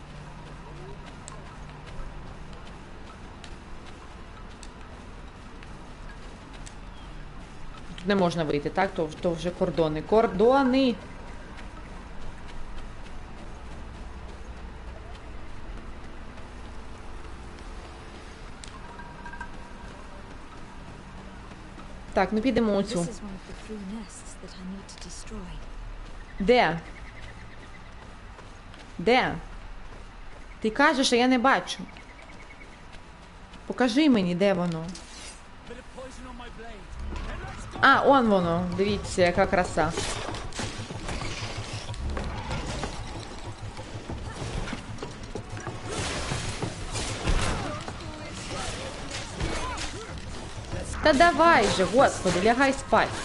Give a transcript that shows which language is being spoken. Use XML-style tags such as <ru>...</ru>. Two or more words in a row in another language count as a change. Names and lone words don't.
<uk>Тут не можна вийти, так? То вже кордони. Кордони! Так, ну підемо оцю.</uk> <en>This is one of the 3 nests that I need to destroy.</en> <uk>Де? Де? Ти кажеш, а я не бачу. Покажи мені, де воно.</uk> <en>Bit of poison on my blade.</en> <uk>А, он воно. Дивіться, яка краса. Та давай же, господи, лягай спать.</uk>